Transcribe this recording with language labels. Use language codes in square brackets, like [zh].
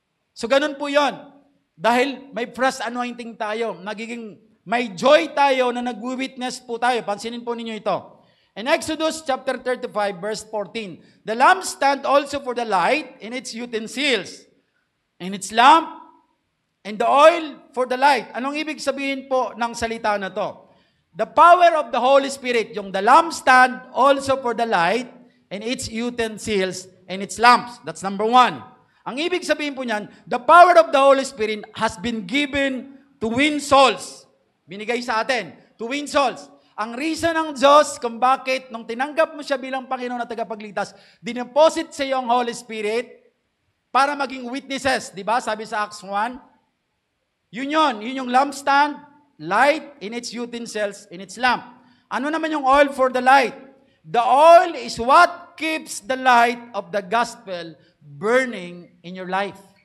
[tl] So ganun po yon. Dahil may fresh anointing tayo, may joy tayo na nag-witness po tayo. Pansinin po ninyo ito. [en] In Exodus chapter 35, verse 14, the lampstand also for the light in its utensils, in its lamp, and the oil for the light. [tl] Anong ibig sabihin po ng salita na to? [en] The power of the Holy Spirit, yung the lampstand also for the light, and its utensils, and its lamps. That's number one. [tl] Ang ibig sabihin po niyan, [en] the power of the Holy Spirit has been given to win souls. [tl] Binigay sa atin, [en] to win souls. [tl] Ang reason ng Diyos kung bakit nung tinanggap mo siya bilang Panginoon at tagapagligtas, dineposit sa iyo ang Holy Spirit para maging witnesses. Diba? Sabi sa Acts 1, yun yung [en] lampstand, light in its utensils, in its lamp. [tl] Ano naman yung [en] oil for the light? The oil is what keeps the light of the gospel burning in your life.